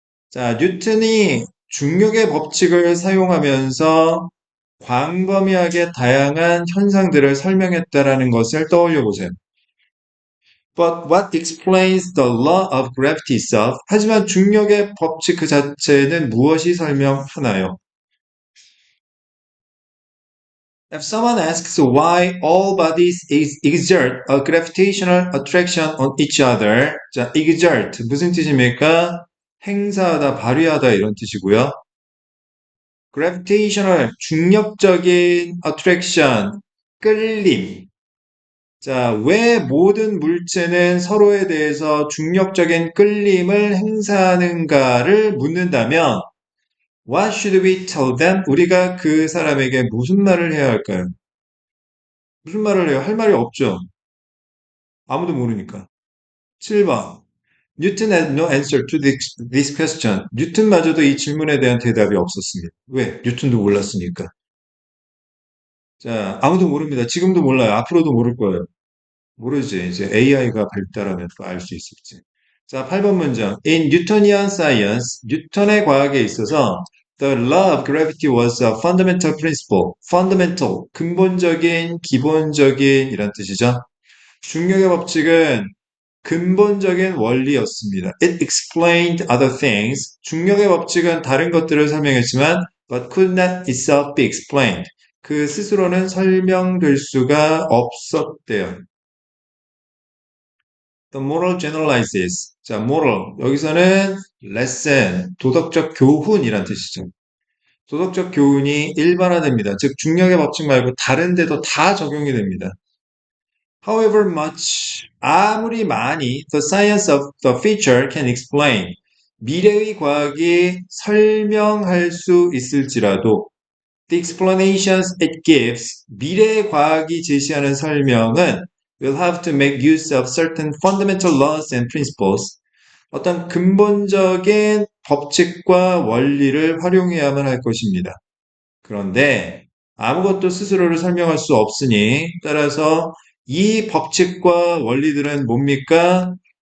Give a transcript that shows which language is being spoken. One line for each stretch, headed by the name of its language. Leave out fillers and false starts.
Korean: 자, 뉴턴이 중력의 법칙을 사용하면서 광범위하게 다양한 현상들을 설명했다라는 것을 떠올려 보세요.
English: But what explains the law of gravity itself?
Korean: 하지만 중력의 법칙 그 자체는 무엇이 설명하나요?
English: If someone asks why all bodies exert a gravitational attraction on each other, 자, exert
Korean: 무슨 뜻입니까? 행사하다, 발휘하다 이런 뜻이고요. gravitational 중력적인 attraction 끌림. 자, 왜 모든 물체는 서로에 대해서 중력적인 끌림을 행사하는가를 묻는다면
English: What should we tell them?
Korean: 우리가 그 사람에게 무슨 말을 해야 할까요? 무슨 말을 해요? 할 말이 없죠. 아무도 모르니까. 7번.
English: Newton had no answer to this question.
Korean: 뉴턴마저도 이 질문에 대한 대답이 없었습니다. 왜? 뉴턴도 몰랐으니까. 자, 아무도 모릅니다. 지금도 몰라요. 앞으로도 모를 거예요. 모르지. 이제 AI가 발달하면 또 알 수 있을지. 자, 8번 문장.
English: In Newtonian science,
Korean: 뉴턴의 과학에 있어서
English: the law of gravity was a fundamental principle.
Korean: fundamental, 근본적인, 기본적인 이란 뜻이죠. 중력의 법칙은 근본적인 원리였습니다.
English: It explained other things.
Korean: 중력의 법칙은 다른 것들을 설명했지만
English: but could not itself be explained.
Korean: 그 스스로는 설명될 수가 없었대요.
English: The moral generalizes. 자, moral.
Korean: 여기서는 lesson, 도덕적 교훈이란 뜻이죠. 도덕적 교훈이 일반화됩니다. 즉, 중력의 법칙 말고 다른 데도 다 적용이 됩니다.
English: However much,
Korean: 아무리 많이
English: the science of the future can explain.
Korean: 미래의 과학이 설명할 수 있을지라도
English: the explanations it gives,
Korean: 미래의 과학이 제시하는 설명은
English: will have to make use of certain fundamental laws and principles.
Korean: 어떤 근본적인 법칙과 원리를 활용해야만 할 것입니다. 그런데 아무것도 스스로를 설명할 수 없으니 따라서 이 법칙과 원리들은 뭡니까?